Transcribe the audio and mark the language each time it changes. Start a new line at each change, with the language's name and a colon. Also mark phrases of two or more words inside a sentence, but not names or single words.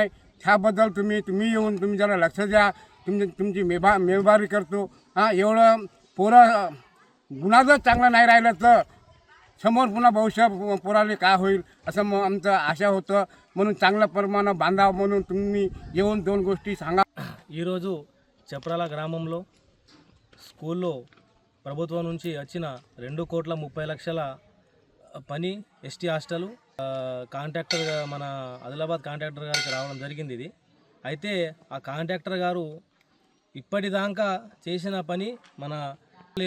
Marathi: ह्याबद्दल तुम्ही येऊन तुम्ही जरा लक्ष द्या. तुमची मेहरबानी करतो. एवढं पोरं गुन्हा जर चांगला नाही राहिलं तर समोर पुन्हा भविष्य पोराले काय होईल असं आमचं आशा होतं. म्हणून चांगल्या प्रमाणात बांधावं म्हणून तुम्ही येऊन 2 गोष्टी सांगा.
Telugu: ఈరోజు చప్రాల గ్రామంలో స్కూల్లో ప్రభుత్వం నుంచి వచ్చిన 2 కోట్ల 30 లక్షల పని
English: ST hostel
Telugu: కాంట్రాక్టర్ మన ఆదిలాబాద్ కాంట్రాక్టర్ గారికి రావడం జరిగింది. ఇది అయితే ఆ కాంట్రాక్టర్ గారు ఇప్పటిదాకా చేసిన పని మన లేదు.